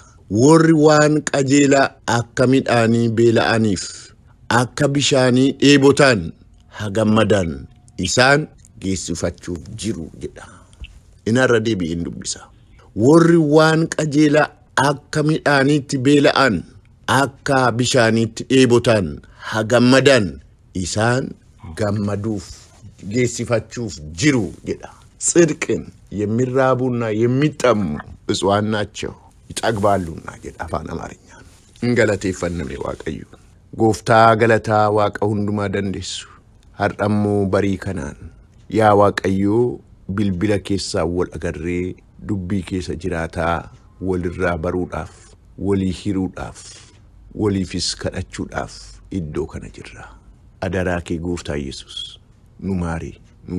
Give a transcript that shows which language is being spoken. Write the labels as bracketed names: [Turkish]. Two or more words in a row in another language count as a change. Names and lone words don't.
[Oromo] Warri waan qajeelaa akka midhaanii beela'aniif akka bishaanii dheebotaan hagammadan isaan geessifachuuf jiru jedha. Inarra deebi'een dubbisa. Warri waan qajeelaa akka midhaaniitti beela'an akka bishaaniitti dheebotaan hagammadan isaan gammaduuf geessifachuuf jiru jedha. [Amharic] ጽድቅን የሚራቡና የሚጠሙ ብፁዓን ናቸው ይጠግባሉና [Oromo] jedha afaan amaarinyaan ingalateeffanname waaqayyo gooftaa galataa waaqa hundumaa dandeessu har'ammoo barii kanaan yaa waaqayyo bilbila keessaa wal agarree dubbii keessa jiraataa walirraa baruudhaaf walii hiruudhaaf waliifis kadhachuudhaaf iddoo kana jirra adaraa kee gooftaa Yesus nu maari nu